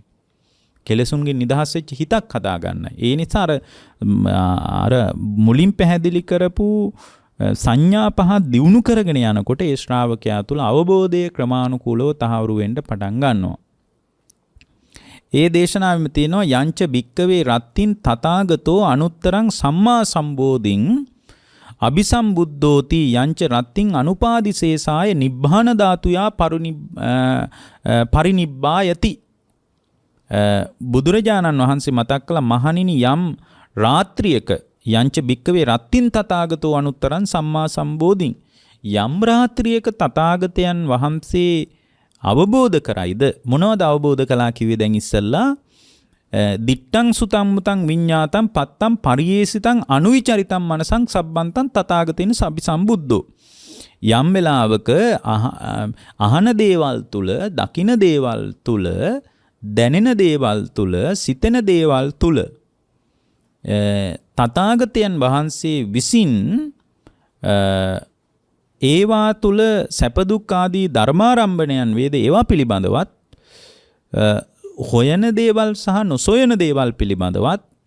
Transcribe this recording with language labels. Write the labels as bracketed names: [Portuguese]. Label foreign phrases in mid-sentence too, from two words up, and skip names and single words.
[Sinhala] කෙලෙසුන්ගෙන් නිදහස් වෙච්ච හිතක් හදාගන්නයි. ඒ නිසා අර මුලින් පැහැදිලි කරපු සංඥා පහ දියුණු කරගෙන යනකොට ඒ ශ්‍රාවකයා තුළ අවබෝධයේ ක්‍රමානුකූලව තහවුරු වෙන්න පටන් ගන්නවා. ඒ දේශනාවෙම තියෙනවා [Pali] යංච භික්කවේ රත්තින් තථාගතෝ අනුත්තරං සම්මා සම්බෝධින් අபிසම්බුද්ධෝති යංච රත්තින් අනුපාදිශේෂාය නිබ්බාන ධාතුයා පරිනිබ්බායති. [Sinhala] බුදුරජාණන් වහන්සේ මතක් කළ මහණෙනි යම් රාත්‍රියක [Pali] යංච භික්කවේ රත්තින් තථාගතෝ අනුත්තරං සම්මා සම්බෝධින් [Sinhala] යම් රාත්‍රියක තථාගතයන් වහන්සේ අවබෝධ කරයිද මොනවද අවබෝධ කළා කිව්වේ දැන් ඉස්සල්ලා [Pali] දිත්තං සුතං මුතං විඤ්ඤාතං පත්තං පරියේසිතං අනුවිචරිතං මනසං සබ්බන්තං තථාගතේන සම්බුද්ධෝ. [Sinhala] යම් වෙලාවක අහන දේවල් තුල දකින දේවල් තුල දැනෙන දේවල් තුල සිතෙන දේවල් තුල තථාගතයන් වහන්සේ විසින් ඒවා තුල සැප දුක් ආදී ධර්මාරම්භණයන් වේද ඒවා පිළිබඳවත් හොයන දේවල් සහ නොසොයන දේවල් පිළිබඳවත්